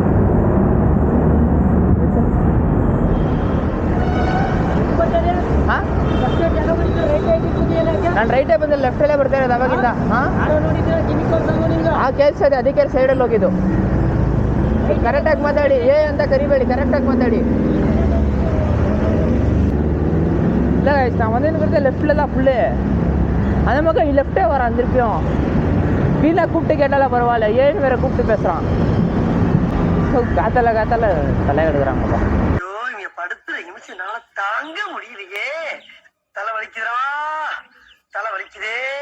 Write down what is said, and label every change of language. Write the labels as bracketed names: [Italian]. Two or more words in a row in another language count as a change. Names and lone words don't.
[Kannada] ಹಾಂ ನಾನು ರೈಟೇ ಬಂದ ಲೆಫ್ಟಲ್ಲೇ ಬರ್ತಾ ಇರೋದು ಅವಾಗಿಂದ. ಹಾಂ ಕೇಳಿಸ್ತದೆ, ಅದಕ್ಕೆ ಸೈಡಲ್ಲಿ ಹೋಗಿದ್ದು. ಕರೆಕ್ಟಾಗಿ ಮಾತಾಡಿ, ಅಂತ ಕರಿಬೇಡಿ, ಕರೆಕ್ಟಾಗಿ ಮಾತಾಡಿ. [Tamil] இல்லை நான் வந்து எனக்கு லெஃப்டில் தான் ஃபுல்லு. அந்த மாதிரி லெஃப்டே வரான் திருப்பியும். வீணாக கூப்பிட்டு கேட்டாலும் பரவாயில்ல, ஏன்னு வேறு கூப்பிட்டு பேசுகிறான். காத்தால தலை எடுக்கிறாங்கப்பா. படுத்துற நிமிஷம்னால தாங்க முடியலையே, தலை வலிக்குதா, தலை வலிக்குதே.